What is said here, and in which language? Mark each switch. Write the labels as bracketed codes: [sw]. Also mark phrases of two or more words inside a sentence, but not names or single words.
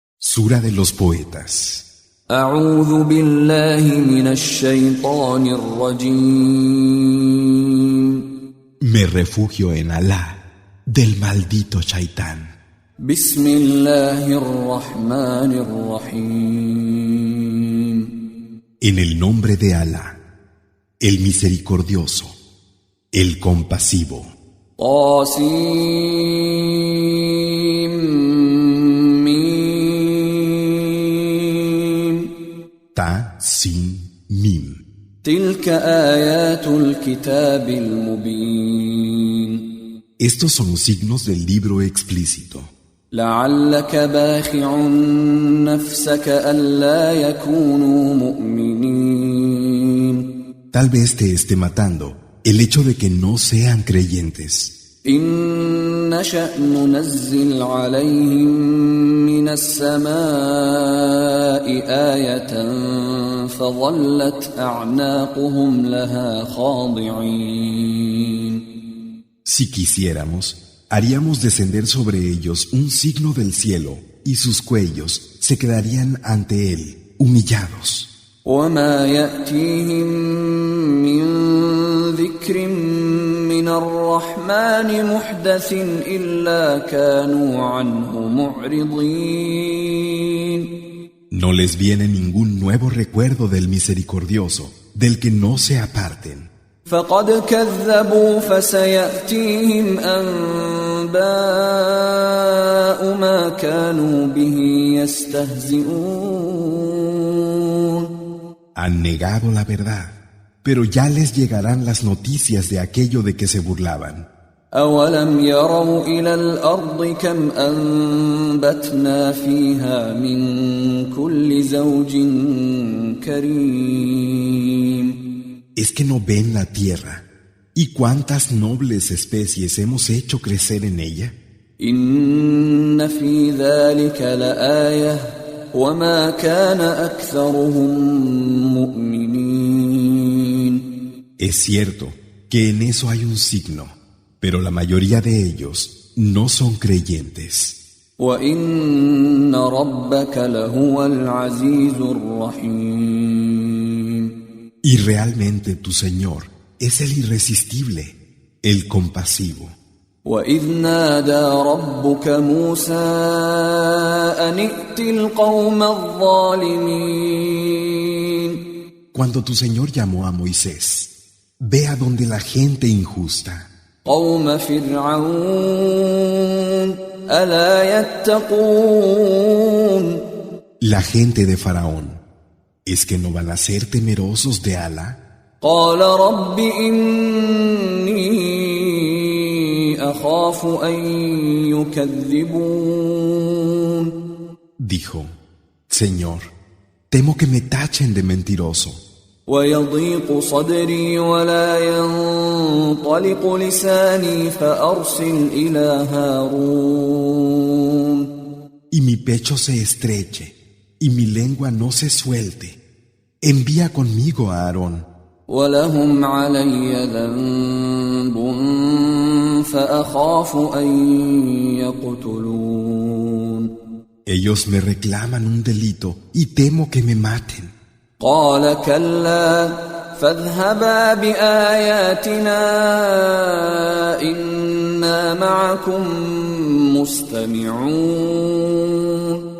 [es] Sura de los poetas. [ar] أعوذ بالله من الشيطان الرجيم. [es] Me refugio en Alá, del maldito Shaitán. [ar] بسم الله الرحمن الرحيم. [es] En el nombre de Alá, el misericordioso, el compasivo. [ar] طا سين, ميم. تلك آيات الكتاب المبين. [es] Estos son signos del libro explícito. [ar] لعلك باخع نفسك ألا يكونوا مؤمنين. [es] Tal vez te esté matando el hecho de que no sean creyentes. [ar] إن نشأ ننزل عليهم من السماء آية فظلت أعناقهم لها خاضعين. [es] Si quisiéramos, haríamos descender sobre ellos un signo del cielo y sus cuellos se quedarían ante él, humillados. [ar] وما يأتيهم من ذكر من الرحمن محدث إلا كانوا عنه معرضين. [es] No les viene ningún nuevo recuerdo del misericordioso, del que no se aparten. [ar] فقد كذبوا فسيأتيهم أنباء ما كانوا به يستهزئون. [es] Han negado la verdad, pero ya les llegarán las noticias de aquello de que se burlaban. [ar] أولم يروا إلى الأرض كم أنبتنا فيها من كل زوج كريم. [es] ¿Es que no ven la tierra? ¿Y cuántas nobles especies hemos hecho crecer en ella? [ar] إن في ذلك لآية وما كان أكثرهم مؤمنين. [es] Es cierto que en eso hay un signo, pero la mayoría de ellos no son creyentes. [ar] وإن ربك لهو العزيز الرحيم. [es] Y realmente tu Señor es el irresistible, el compasivo. [ar] وإذ نادى ربك موسى أن ائت القوم الظالمين. [es] Cuando tu Señor llamó a Moisés, ve a donde la gente injusta, [ar] قوم فرعون ألا يتقون. [es] la gente de Faraón, ¿es que no van a ser temerosos de Alá? [ar] قال رب إني أخاف أن يكذبون. [es] Dijo, Señor, temo que me tachen de mentiroso. [ar] ويضيق صدري ولا ينطلق لساني فأرسل إلى هارون. [es] Y mi pecho se estreche, y mi lengua no se suelte. Envía conmigo a Aarón. [ar] ولهم علي ذنب فأخاف أن يقتلون. [es] Ellos me reclaman un delito y temo que me maten. [ar] قال كلا فاذهبا بآياتنا إنا معكم مستمعون.